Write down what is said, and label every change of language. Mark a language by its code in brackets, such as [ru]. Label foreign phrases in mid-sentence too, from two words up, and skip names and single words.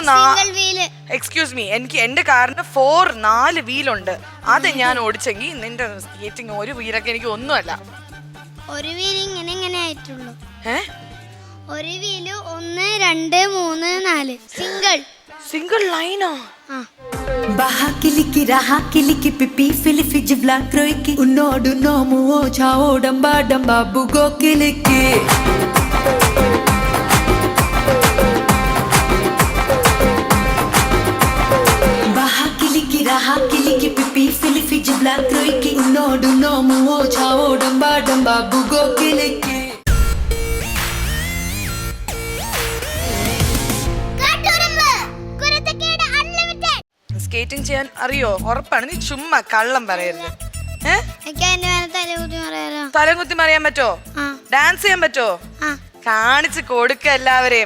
[en] excuse me, [ml] എനിക്ക് എന്റെ കാറിന് 4 വീലുണ്ട്. അത് ഞാൻ ഓടിച്ചെങ്കിൽ നിന്റെ സ്കേറ്റിംഗ് ഒരു വീലൊക്കെ എനിക്ക് ഒന്നുമല്ല. ഒരു വീല് ഇങ്ങനെ ആയിട്ടുള്ളൂ. ഒരു വീല് 1 2 3 4 [en] single line-o? Baha kiliki raha kiliki pipi filifi jibla kroiki unodu nomu o chao damba damba bugo kiliki Baha kiliki raha kiliki pipi filifi jibla kroiki unodu nomu o chao damba damba bugo kiliki [ml] സ്കേറ്റിംഗ് ചെയ്യാൻ അറിയോ? ഉറപ്പാണ്? നീ ചുമ്മാ കള്ളം പറയരുത്. തലകുത്തി മറിയാൻ പറ്റോ? ഡാൻസ് ചെയ്യാൻ പറ്റോ? കാണിച്ച് കൊടുക്ക എല്ലാവരെയും.